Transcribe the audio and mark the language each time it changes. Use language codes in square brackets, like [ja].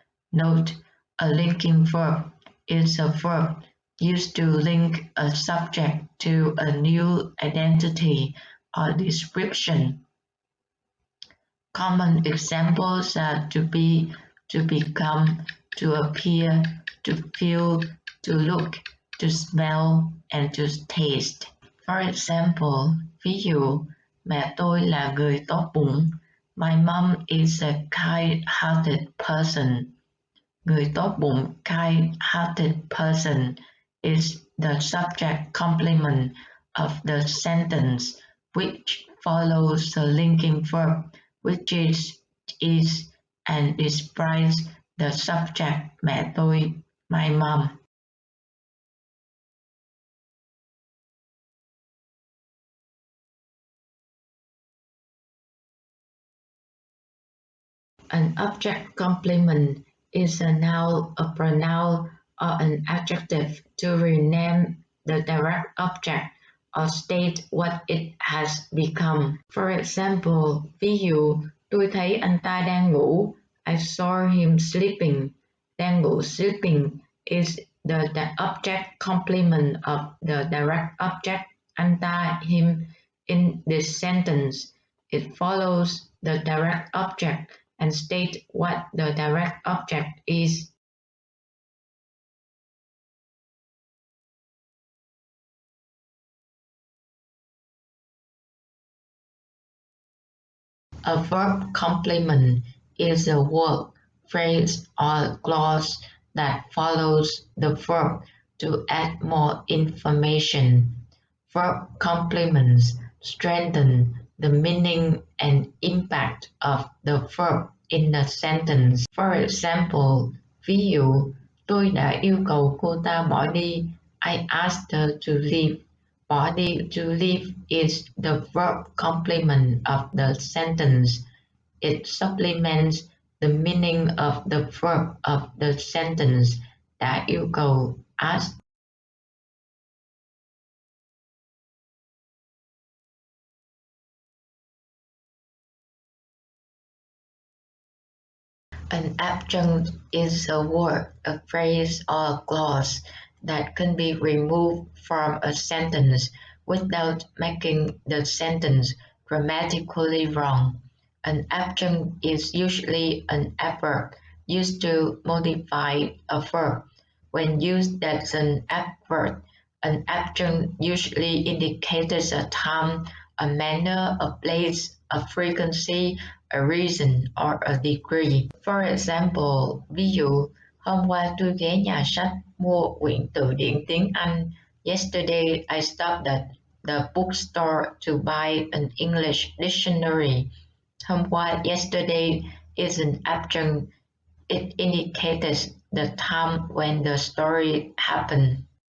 [en] Note: a linking verb is a verb used to link a subject to a new identity or description. Common examples are to be, to become, to appear, to feel, to look, to smell, and to taste. For example, [vi] ví dụ, mẹ tôi là người tốt bụng. [en] My mom is a kind-hearted person. [vi] Người tốt bụng, [en] kind-hearted person, is the subject complement of the sentence, which follows the linking verb, which is and describes the subject [vi] mẹ tôi, [en] my mom. An object complement is a noun, a pronoun, or an adjective to rename the direct object or state what it has become. For example, [vi] ví dụ, tôi thấy anh ta đang ngủ. [en] I saw him sleeping. [vi] Đang ngủ, [en] sleeping, is the object complement of the direct object [vi] anh ta, [en] him in this sentence. It follows the direct object and state what the direct object is. A verb complement is a word, phrase, or clause that follows the verb to add more information. Verb complements strengthen the meaning and impact of the verb in a sentence. For example, [vi] ví dụ, tôi đã yêu cầu cô ta bỏ đi. [en] I asked her to leave. [vi] Bỏ đi, [en] to leave, is the verb complement of the sentence. It supplements the meaning of the verb of the sentence. [vi] Đã yêu cầu, [en] asked. An adjunct is a word, a phrase, or a clause that can be removed from a sentence without making the sentence grammatically wrong. An adjunct is usually an adverb used to modify a verb. When used as an adverb, an adjunct usually indicates a time, a manner, a place, a frequency, a reason, or a degree. For example, [vi] ví dụ, hôm qua tôi ghé nhà sách mua quyển từ điển tiếng Anh. [en] Yesterday I stopped at the bookstore to buy an English dictionary. [vi] Hôm qua, [en] yesterday, is an adjunct. It indicates the time when the story happened.